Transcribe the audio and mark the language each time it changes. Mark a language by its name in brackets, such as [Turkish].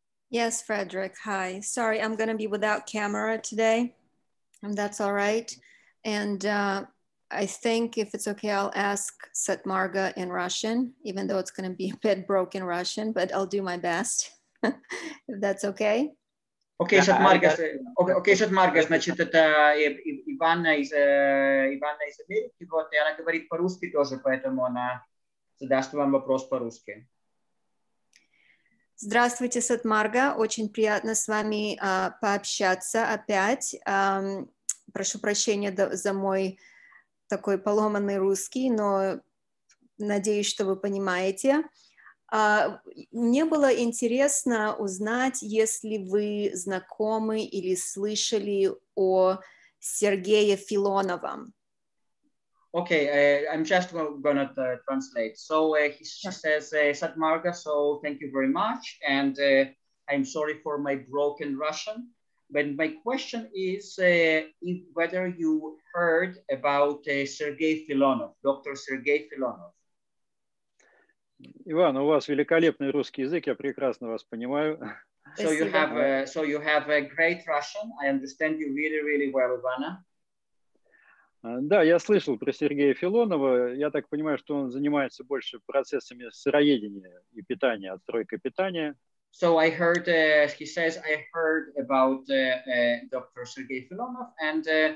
[English] Yes, Frederick. Hi. Sorry, I'm going to be without camera today, and that's all right. And I think if it's okay, I'll ask Satmarga in Russian, even though it's going to be a bit broken Russian, but I'll do my best, if that's okay. [Russian] Okay, Satmarga, значит, это Ивана из Америки, вот, и она говорит по-русски тоже, поэтому она задаст вам вопрос по-русски. Здравствуйте, Сатмарга. Очень приятно с вами пообщаться опять. Прошу прощения за мой такой поломанный русский, но надеюсь, что вы понимаете. Мне было интересно узнать, если вы знакомы или слышали о Сергее Филоновом. [English] Okay, I'm just gonna translate. So she says, Satmarga, so thank you very much. And I'm sorry for my broken Russian. But my question is whether you heard about Sergei Filonov, Dr. Sergei Filonov. [Russian] Иван, у вас великолепный русский язык, я прекрасно вас понимаю. [English] So you have a great Russian. I understand you really, really well, Ivana. [Russian] Да, я слышал про Сергея Филонова. Я так понимаю, что он занимается больше процессами сыроедения и питания, отстройкой питания. [English] So I heard, he says, I heard about Dr. Sergei Filonov, and